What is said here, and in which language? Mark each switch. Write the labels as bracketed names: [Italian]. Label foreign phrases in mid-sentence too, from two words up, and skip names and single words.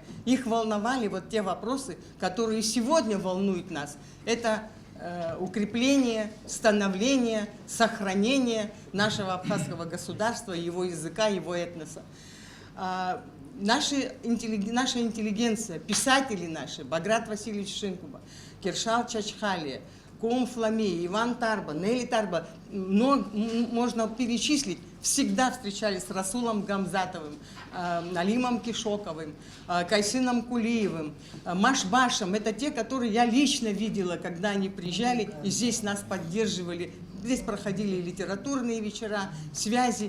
[Russian] Их волновали вот те вопросы, которые сегодня волнуют нас. Это укрепление, становление, сохранение нашего абхазского государства, его языка, его этноса. Наша интеллигенция, писатели наши, Баграт Васильевич Шинкуба, Киршал Чачхалия, Кум Флами, Иван Тарба, Нелли Тарба, можно перечислить, всегда встречались с Расулом Гамзатовым, Налимом Кишоковым, Кайсыном Кулиевым, Машбашем. Это те, которые я лично видела, когда они приезжали и здесь нас поддерживали. Здесь проходили литературные вечера, связи.